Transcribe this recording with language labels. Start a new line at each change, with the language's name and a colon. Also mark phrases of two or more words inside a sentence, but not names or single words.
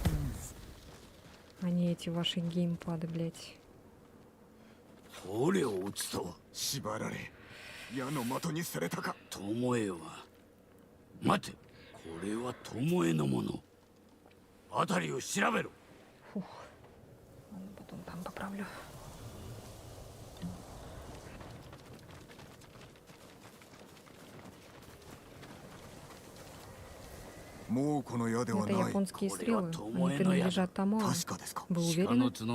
Russian: А не эти ваши геймпады, блядь.
Japanese: 捕虜を撃つと縛られ矢の的にされたか。巴は待て、これは巴のもの。辺りを調べろ。
Russian: Фух. Ладно, потом там поправлю. Это японские стрелы. Они принадлежат Томоэ. Вы уверены?